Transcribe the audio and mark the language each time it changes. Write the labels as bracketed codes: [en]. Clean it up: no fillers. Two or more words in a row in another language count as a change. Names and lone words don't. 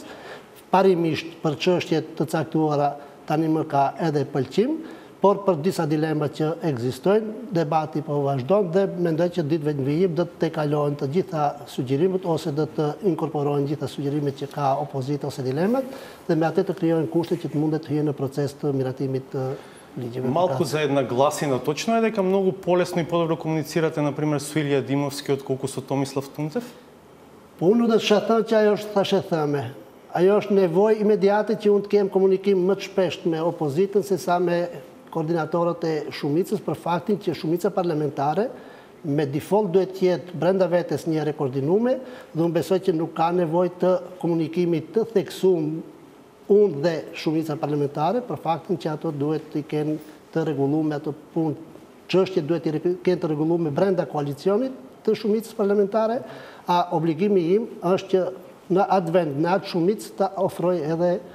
[sq] Parimisht për çështjet të caktuara tani më ka edhe pëlqim, por për disa dilemat që ekzistojnë, debati po vazhdon dhe mendoj që ditëve në vijim do të kalohen të gjitha sugjerimet ose do të inkorporohen gjitha sugjerimet që ka opozita ose dilemat dhe me atë të krijohen kushte që të mundet të hyjë në proces të miratimit të ligjeve. [mk] Малку за една гласина, точно е дека многу полесно и подобро комуницирате, например, со Илија Димовски отколку со Томислав Тунцев? [sq] Po unë do të shëthëm që ajo është thashe thëme. Ajo është nevojë imediate që unë të kem komunikim më të shpesht me opozitën se sa me koordinatorët e shumicës, për faktin që shumica parlamentare me default duhet të jetë brenda vetes një rekoordinume dhe unë besoj që nuk ka nevojë të komunikimit të theksuar unë dhe shumica parlamentare, për faktin që ato duhet të kenë të rregulluar ato punë, çështjet duhet të kenë të rregulluar brenda koalicionit të shumicës parlamentare, a obligimi im është që në atë vend, në atë shumicë të ofroj edhe